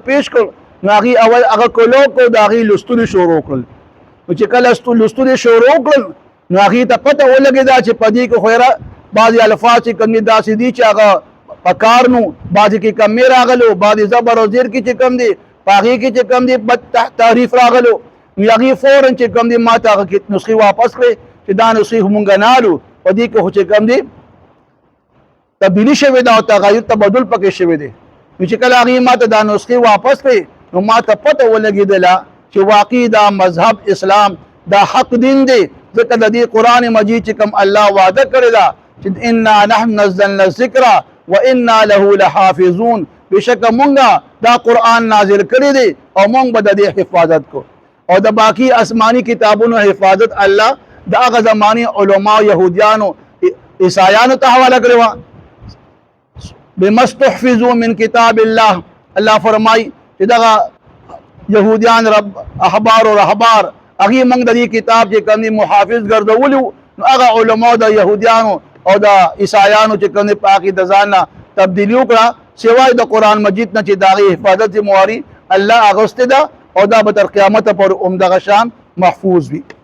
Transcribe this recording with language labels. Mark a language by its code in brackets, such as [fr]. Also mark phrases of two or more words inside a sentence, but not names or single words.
[ps] پیش کړ نو هغې اول هغه کولو کړو د هغې لوستلو شروع کړل نو چې کله لوستلو شروع کړل نو هغې ته پته ولګېده چې په دې کې خو بعضې الفاظ چې کوم دي داسې دي چې هغه په کار نو بعضې کې کمې راغلو بعضې زبر او زیر کې چې کوم دي په هغې کې چې کوم دي بد تحریف راغلو نو هغې فوراً چې کوم دي ما ته هغه نسخې واپس کړې چې دا نسخې خو مونږ نه الو په دې کې خو چې کوم دي تبدیلي شوې ده او تغیر تبدل پکې شوی دی نو چې کله هغې ما ته دا نسخې واپس کړې نو ما ته پته ولګېدله چې واقعي دا مذهب اسلام دا حق دین دی ځکه د دې قرآن مجید چې کوم الله وعده کړې ده چې [ar] انا نحن نزلنا الذکر وانا له لحافظون [ps] بشکه مونږه دا قرآن نازل کړی دی او مونږ به د دې حفاظت کو او د باقي آسماني کتابونو حفاظت الله د هغه زماني علماو یهودیانو عیسایانو ته حواله کړې وه [ar] بما استحفظوا من کتاب الله [ps] الله فرمایي چې دغه یهودیان رب احبار او رهبار هغې موږ د دې کتاب چې کوم دی محافظ ګرځولی وو نو هغه علماو د یهودیانو او د عیسایانو چې کوم دی په هغې د ځان نه تبدیلي وکړه سوای د قرآن مجید نه چې د هغې حفاظت ذمواري الله اغوستې ده او دا به تر قیامته پورې همدغه شان محفوظ وي